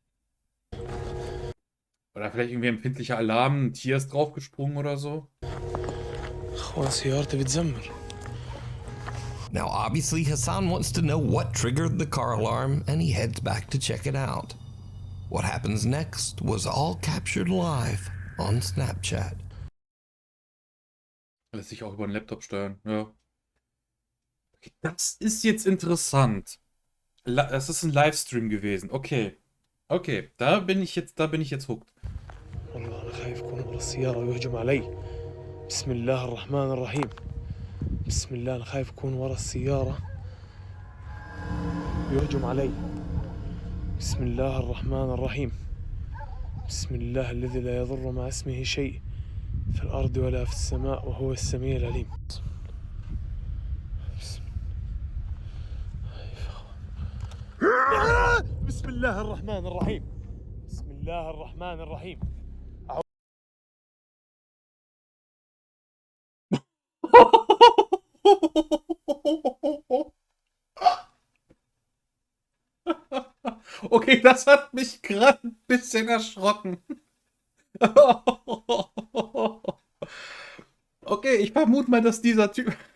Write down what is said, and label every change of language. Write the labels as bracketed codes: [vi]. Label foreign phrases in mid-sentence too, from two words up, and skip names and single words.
[de] Oder vielleicht irgendwie empfindlicher Alarm, ein Tier ist draufgesprungen oder so? [ar] اخوان سيارتي بتزمر. [en] Now, obviously, Hassan wants to know what triggered the car alarm, and he heads back to check it out. What happens next was all captured live on Snapchat. [de] Lässt sich auch über einen Laptop steuern, ja. Okay, das ist jetzt interessant. Das ist ein Livestream gewesen, okay. Okay, da bin ich jetzt hooked. [ar] والله أنا خايف يكون ورا السيارة ويهجم علي. بسم الله الرحمن الرحيم. بسم الله أنا خايف يكون ورا السيارة ويهجم علي. بسم الله الرحمن الرحيم. بسم الله الذي لا يضر مع اسمه شيء في الأرض ولا في السماء وهو السميع العليم. بسم الله الرحمن الرحيم. بسم الله الرحمن الرحيم. [de] Okay, das hat mich gerade ein bisschen erschrocken. Okay, ich vermute mal, dass dieser Typ...